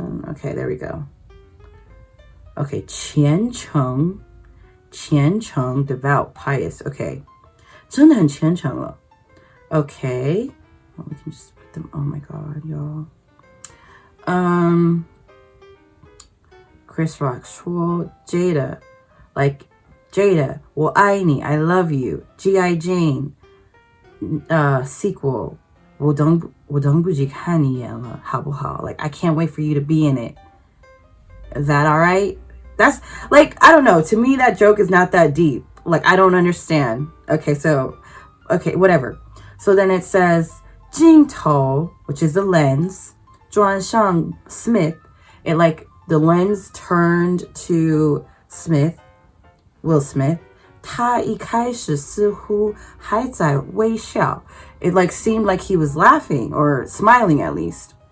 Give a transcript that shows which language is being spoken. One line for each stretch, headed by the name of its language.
English: Okay, there we go. Okay, 虔诚 devout, pious.
Chinese: Okay, 真的很虔诚了.
English: Okay, well, we can just put them. Oh my god, y'all. Chris Rock 说 Jada, like Jada,
Chinese: 我爱你,
English: I love you. G.I. Jane, sequel,
Chinese: 我等不及看你演了，好不好?
English: Like, I can't wait for you to be in it. Is that all right? That's like, I don't know. To me, that joke is not that deep. Like, I don't understand. Okay, so, okay, whatever. So then it says 镜头, which is the lens,
Chinese: 转向
English: Smith. It like, the lens turned to Smith, Will Smith.
Chinese: 他一开始似乎还在微笑.
English: It like seemed like he was laughing or smiling at least.